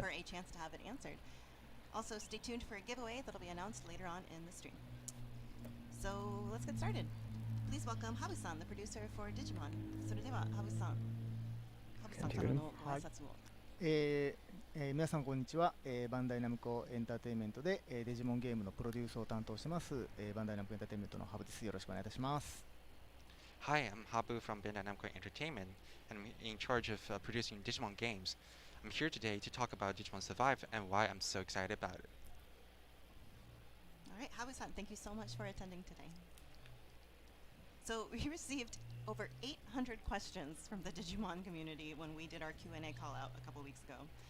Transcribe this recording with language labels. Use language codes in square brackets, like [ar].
[en] For a chance to have it answered. Also, stay tuned for a giveaway that'll be announced later on in the stream. So, let's get started. Please welcome Habu-san, the producer for Digimon. [ja] それでは Habu-san からのご挨拶を。皆さんこんにちは。バンダイナムコエンターテインメントでデジモンゲームのプロデュースを担当してます。バンダイナムコエンターテインメントのハブです。よろしくお願いいたします。 [en] Hi, I'm Habu from Bandai Namco Entertainment, and I'm in charge of producing Digimon games. I'm here today to talk about Digimon Survive and why I'm so excited about it. Alright, Habu-san, thank you so much for attending today. So we received over 800 questions from the Digimon community when we did our Q&A call out a couple weeks ago.